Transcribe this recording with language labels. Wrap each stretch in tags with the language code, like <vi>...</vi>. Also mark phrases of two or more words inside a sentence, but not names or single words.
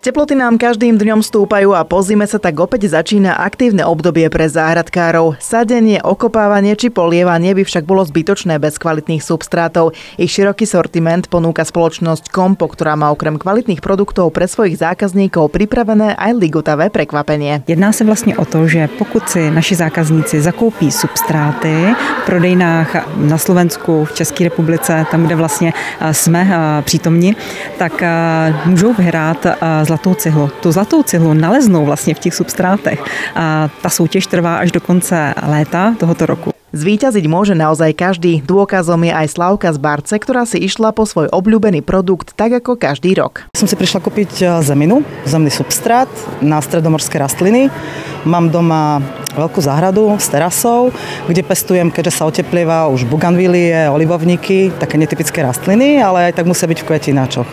<sk>Teploty nám každým dňom stúpajú a po zime sa tak opäť začína aktívne obdobie pre záhradkárov. Sadenie, okopávanie či polievanie by však bolo zbytočné bez kvalitných substrátov. Ich široký sortiment ponúka spoločnosť Kompo, ktorá má okrem kvalitných produktov pre svojich zákazníkov pripravené aj ligotavé prekvapenie.</sk> <cs>Jedná se vlastně o to, že pokud si naši zákazníci zakoupí substráty v prodejnách na Slovensku, v České republice, tam, kde vlastně jsme přítomni, tak můžou vyhrát zlatou cihlu. Tu zlatou cihlu naleznou vlastně v těch substrátech. A ta soutěž trvá až do konce léta tohoto roku.</cs> <sk>Zvíťaziť môže naozaj každý. Dôkazom je aj Slavka z Barce, ktorá si išla po svoj obľúbený produkt tak ako každý rok. Som si prišla kúpiť zeminu, zemný substrát na stredomorské rastliny. Mám doma veľkú záhradu s terasou, kde pestujem, keďže sa oteplieva, už buganvílie, olivovníky, také netypické rastliny, ale aj tak musia byť v kvetináčoch.</sk>